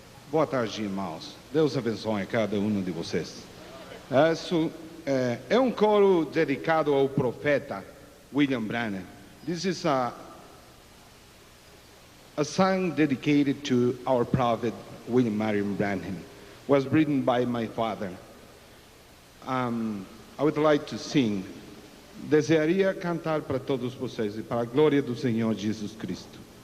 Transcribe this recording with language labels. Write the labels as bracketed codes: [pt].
[pt] Boa tarde, irmãos. Deus abençoe cada um de vocês. Isso é um coro dedicado ao profeta William Branham. [en] This is a song dedicated to our prophet William Marion Branham. Was written by my father. I would like to sing. [es] Desearia cantar para todos vocês e para a glória do Senhor Jesus Cristo.